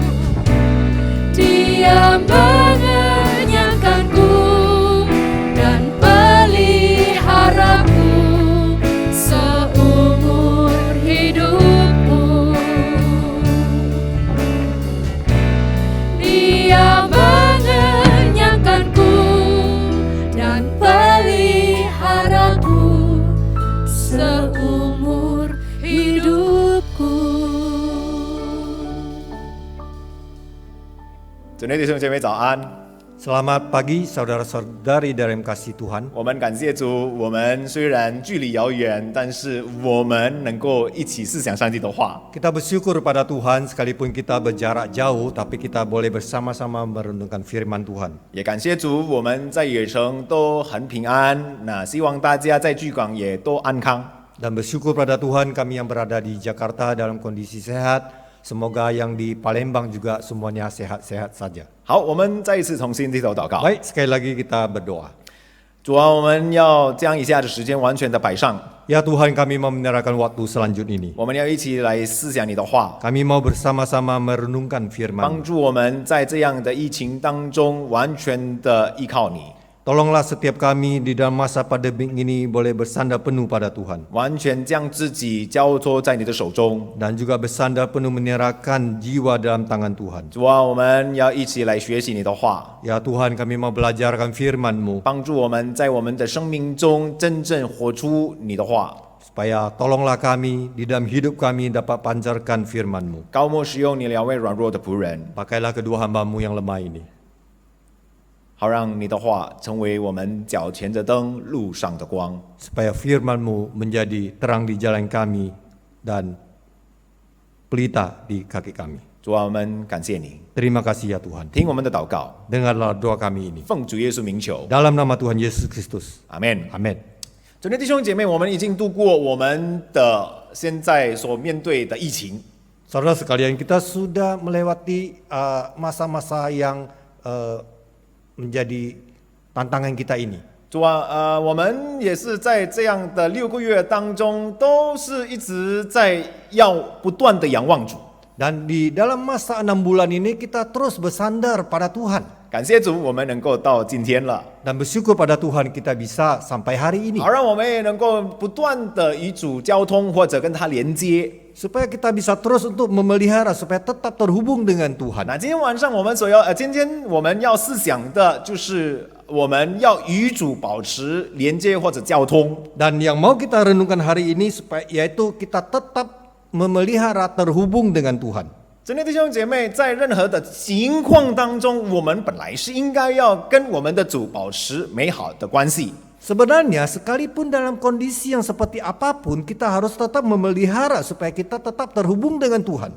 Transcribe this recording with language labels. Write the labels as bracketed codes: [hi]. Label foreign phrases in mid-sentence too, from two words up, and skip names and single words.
[id] Dia mengenyangkanku dan peliharaku seumur hidupku. Dia mengenyangkanku dan peliharaku seumur hidupku. [zh] 主内弟兄姐妹早安！ [id] Selamat pagi saudara-saudari dalam kasih Tuhan. [zh] 我们感谢主，我们虽然距离遥远，但是我们能够一起思想上帝的话。 [id] Kita bersyukur pada Tuhan sekalipun kita berjarak jauh, tapi kita boleh bersama-sama merenungkan firman Tuhan. [zh] 也感谢主，我们在远程都很平安。那希望大家在巨港也都安康。 [id] Dan bersyukur pada Tuhan kami yang berada di Jakarta dalam kondisi sehat. Semoga yang di Palembang juga semuanya sehat-sehat saja. [zh] 好，我们再一次重新低头祷告。 [id] Baik, sekali lagi kita berdoa. [zh] 主啊，我们要将以下的时间完全的摆上， [id] Ya Tuhan, kami mau menyerahkan waktu selanjutnya ini. [zh] 我们要一起来思想你的话， [id] Kami mau bersama-sama merenungkan firman. [zh] 帮助我们在这样的疫情当中完全的依靠你， [id] Tolonglah setiap kami di dalam masa pandemi ini boleh bersandar penuh pada Tuhan. [zh] 完全将自己交托在你的手中。 [id] Dan juga bersandar penuh menyerahkan jiwa dalam tangan Tuhan. [zh] 主啊，我们要一起来学习你的话， [id] Ya Tuhan, kami mau belajarkan firman-Mu. [zh] 帮助我们在我们的生命中真正活出你的话， [id] Supaya tolonglah kami di dalam hidup kami dapat pancarkan firman-Mu. [zh] 高莫使用你两位软弱的仆人， [id] Pakailah kedua hamba-Mu yang lemah ini. [zh] 好让你的话成为我们脚前的灯，路上的光。 [id] Supaya firman-Mu menjadi terang di jalan kami dan pelita di kaki kami. [zh] 主啊，我们感谢你， [id] Terima kasih ya Tuhan. [zh] 听我们的祷告， [id] Dengarlah doa kami ini. [zh] 奉主耶稣名求， [id] Dalam nama Tuhan Yesus Kristus. [zh] 阿门。 [id] Amin. [zh] 主内弟兄姐妹，我们已经度过我们的现在所面对的疫情， [id] Saudara sekalian, kita sudah melewati masa-masa yang menjadi tantangan kita ini. [zh] 主啊，我们也是在这样的6个月当中，都是一直在要不断的仰望主。 [id] Dan di dalam masa 6 bulan ini kita terus bersandar pada Tuhan. [zh] 感谢主，我们能够到今天了， [id] Dan bersyukur pada Tuhan kita bisa sampai hari ini. [zh] 好让我们也能够不断的与主交通或者跟他连接。 [id] supaya kita bisa terus untuk memelihara supaya tetap terhubung dengan Tuhan. [zh] 那今天晚上我们今天我们要思想的就是我们要与主保持连接或者交通。 [id] Dan yang mau kita renungkan hari ini supaya yaitu kita tetap memelihara terhubung dengan Tuhan. [zh] 真的弟兄姐妹，在任何的情况当中，我们本来是应该要跟我们的主保持美好的关系。 [id] Sebenarnya sekalipun dalam kondisi yang seperti apapun kita harus tetap memelihara supaya kita tetap terhubung dengan Tuhan.